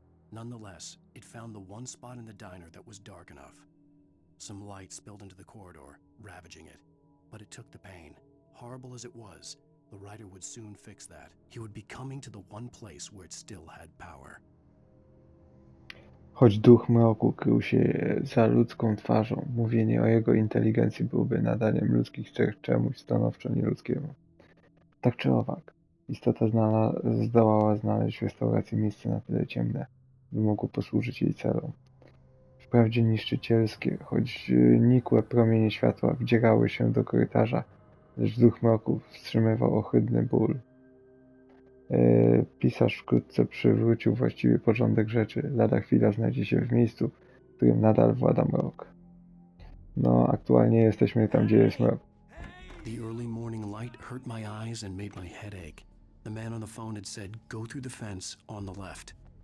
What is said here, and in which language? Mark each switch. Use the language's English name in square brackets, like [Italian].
[English] Nonetheless, it found the one spot in the diner that was dark enough. Some light spilled into the corridor, ravaging it. But it took the pain. Horrible as it was, the writer would soon fix that. He would be coming to the one place where it still had power. [Polish] Choć duch mroku krył się za ludzką twarzą, mówienie o jego inteligencji byłoby nadaniem ludzkich cech czemuś stanowczo nieludzkiemu. Tak czy owak, istota zdołała znaleźć w restauracji miejsce na tyle ciemne, by mogło posłużyć jej celom. Wprawdzie niszczycielskie, choć nikłe promienie światła wdzierały się do korytarza, lecz duch mroku wstrzymywał ohydny ból. Pisarz wkrótce przywrócił właściwy porządek rzeczy. Lada chwila znajdzie się w miejscu, w którym nadal włada mrok. No, aktualnie jesteśmy tam, gdzie jest mrok. [English] The early morning light hurt my eyes and made my head ache. The man on the phone had said, go through the fence on the left.